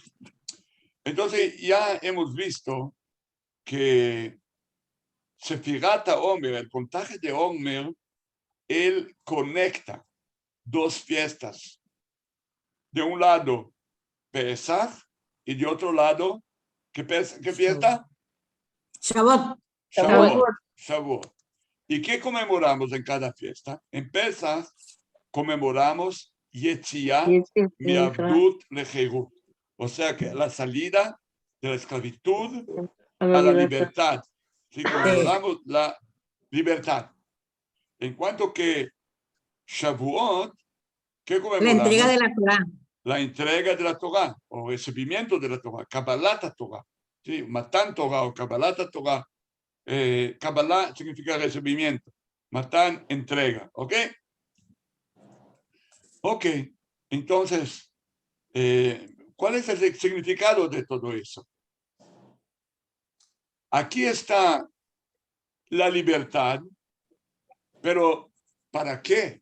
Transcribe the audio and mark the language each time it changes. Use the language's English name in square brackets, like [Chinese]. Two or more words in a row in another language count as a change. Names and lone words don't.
[Spanish] Entonces, ya hemos visto que [Hebrew] ספירת עומר, [Spanish] el contaje de Omer, él conecta dos fiestas. De un lado, Pesach, y de otro lado, ¿qué fiesta? Shavuot. Shavuot. ¿Y qué conmemoramos en cada fiesta? En Pesach conmemoramos [Hebrew] יציאת מעבדות לחירות, [Spanish] o sea que la salida de la esclavitud a la libertad. Sí, conmemoramos la libertad. En cuanto que Shavuot, ¿qué conmemoramos? La entrega de la Torah. La entrega de la Torah, o recibimiento de la Torah, [Hebrew] קבלת תורה. [Spanish] Sí, [Hebrew] מתן תורה [Spanish] o [Hebrew] קבלת תורה. [Spanish] Kabbalah significa recibimiento. Matan, entrega. ¿Ok? Ok. Entonces, ¿cuál es el significado de todo eso? Aquí está la libertad, pero ¿para qué?